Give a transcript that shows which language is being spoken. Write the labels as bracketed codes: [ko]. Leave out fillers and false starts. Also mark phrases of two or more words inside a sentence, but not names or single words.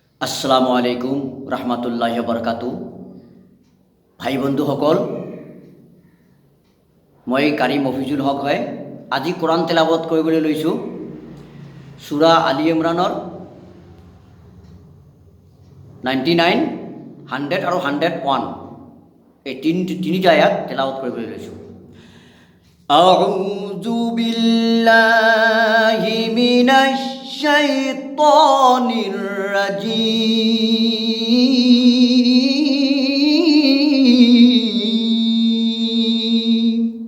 [ar] السلام عليكم رحمة الله بركاته. [as] ভাই বন্ধুসকল, মই কাৰি মফিজুল হক হয়। আজি কোৰাণ তেলাৱত কৰিবলৈ লৈছোঁ সূৰা আলি ইমৰানৰ 99, 100 আৰু 101 এই তিনিটা আয়াত তেলাৱত কৰিবলৈ লৈছোঁ। [ar] أعوذ بالله من الشيطان الرجيم.